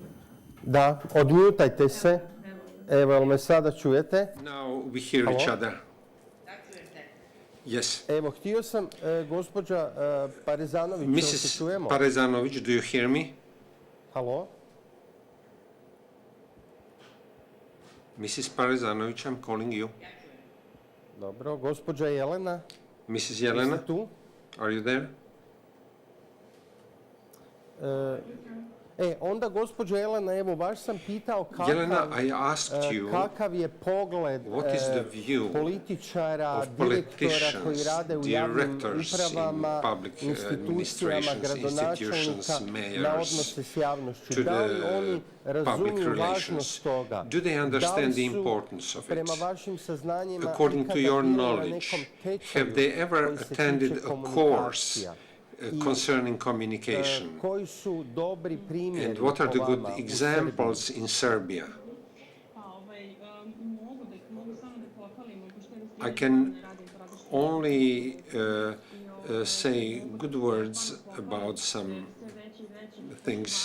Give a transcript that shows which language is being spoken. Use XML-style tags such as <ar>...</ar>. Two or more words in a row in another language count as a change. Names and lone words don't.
<hr>Da, odmutajte se. Evo, jel me sada čujete?</hr> <en>Now we hear each other. Yes.</en> <hr>Evo, htio sam, gospođa Parezanović,</hr> <en>Mrs. Parezanović, do you hear me?</en> <hr>Halo?</hr> <en>Mrs. Parezanović, I'm calling you.</en> <hr>Dobro, gospođa Jelena?</hr> <en>Mrs. Jelena?</en> <hr>Jeste tu?</hr> <en>Are you there?</en> <hr>Onda gospođo Jelena, evo baš sam pitao kakav je pogled političara, direktora koji rade u javnim upravama, institucijama, gradonačelnika na odnose s javnošću. Da li oni razumiju važnost toga? Da li su, prema vašim saznanjima, ikada bili na nekom tečaju koji se tiče komunikacija?</hr> <en>Concerning communication, and what are the good examples in Serbia? I can only say good words about some things.</en>